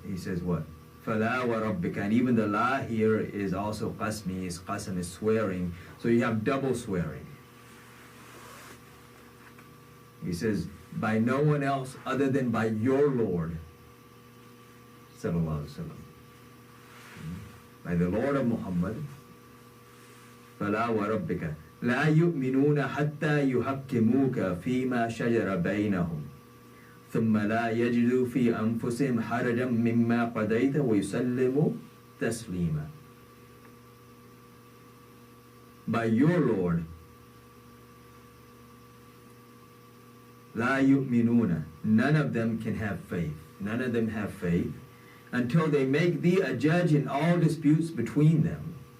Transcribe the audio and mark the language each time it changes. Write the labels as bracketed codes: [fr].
[en] He says what? [ar] فَلَا وَرَبِّكَ. [en] And even the la here is also qasmi, qasam is swearing. So you have double swearing. He says, by no one else other than by your Lord, sallallahu alaihi wasallam. By the Lord of Muhammad, [ar] فَلَا وَرَبِّكَ لَا يُؤْمِنُونَ حَتَّى يُحَكِّمُوكَ فِي مَا شَجَرَ بَيْنَهُمْ ثُمَّ لَا يَجِدُوا فِي أَنفُسِهِمْ حَرَجًا مِمَّا قَضَيْتَ وَيُسَلِّمُوا تَسْلِيمًا. [en] By your Lord, [ar] لَا يُؤْمِنُونَ, [en] none of them can have faith. None of them have faith until they make thee a judge in all disputes between them.